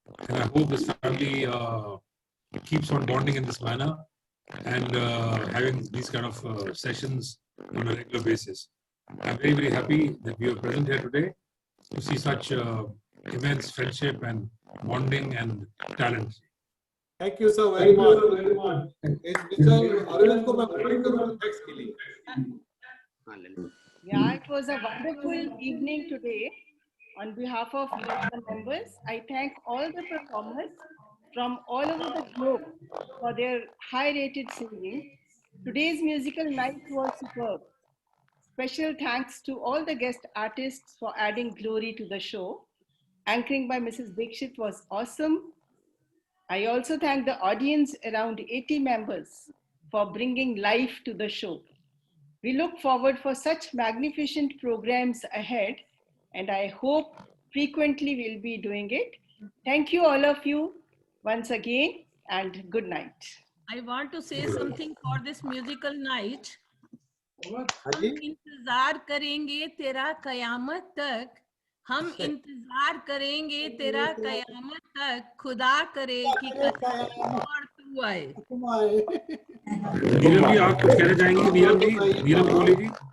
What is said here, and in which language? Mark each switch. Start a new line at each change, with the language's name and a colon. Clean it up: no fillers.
English: And I hope this family keeps on bonding in this manner and having these kind of sessions on a regular basis. I'm very, very happy that we are present here today to see such immense friendship and bonding and talent. Thank you so very much. Mr.
Hindi: Arvind को मैं open करूँगा text के लिए.
English: Yeah, it was a wonderful evening today. On behalf of the members, I thank all the performers from all over the globe for their high-rated singing. Today's musical night was superb. Special thanks to all the guest artists for adding glory to the show. Anchoring by Mrs. Dixit was awesome. I also thank the audience, around 80 members, for bringing life to the show. We look forward for such magnificent programs ahead, and I hope frequently we'll be doing it. Thank you all of you once again, and good night. I want to say something for this musical night.
Hindi: हम इंतजार करेंगे तेरा कयामत तक, हम इंतजार करेंगे तेरा कयामत तक, खुदा करे कि और तू आए. नीलम जी आप कुछ कहना चाहेंगे? नीलम कोहली जी.